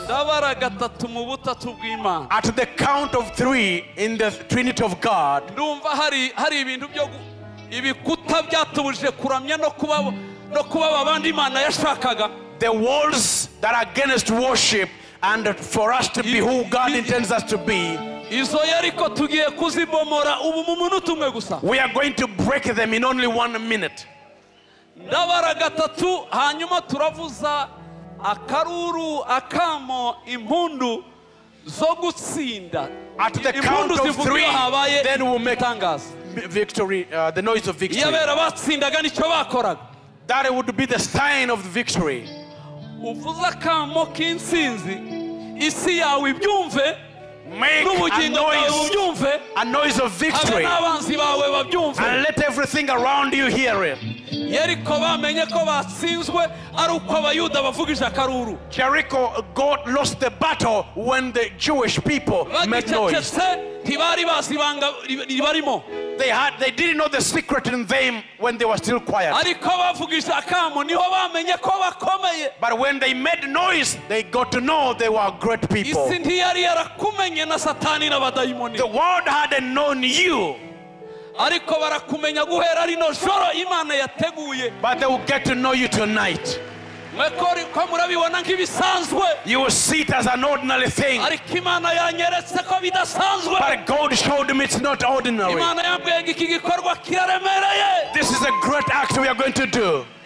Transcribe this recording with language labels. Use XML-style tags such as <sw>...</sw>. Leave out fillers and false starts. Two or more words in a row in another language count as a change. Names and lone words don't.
<en>At the count of 3 in the Trinity of God, the walls that are against worship and for us to be who God intends us to be, we are going to break them in only 1 minute.</en> <rw>Akaruru akamo impundu zo gutsinda.</rw> <en>At the count of 3, then we'll make victory, the noise of victory. That would be the sign of victory. Make a noise of victory and let everything around you hear it.</en> <rw>Yeriko bamenye ko batsinzwe ari uko abayuda bavugije akaruru.</rw> <en>Jericho, God lost the battle when the Jewish people made noise.</en> <rw>Ntibari bazi ibanga ribarimo.</rw> <en>They didn't know the secret in them when they were still quiet.</en> <rw>Ariko bavugije akamo niho bamenye ko bakomeye.</rw> <en>But when they made noise, they got to know they were great people.</en> <rw>Isi ntiyari yarakumenye na Satani n'abadayimoni.</rw> <en>The world hadn't known you.</en> <rw>Ariko barakumenya guhera rino joro Imana yateguye.</rw> <en>But they will get to know you tonight. You will see it as an ordinary thing. But God showed him it's not ordinary. This is a great act we are going to do.</en>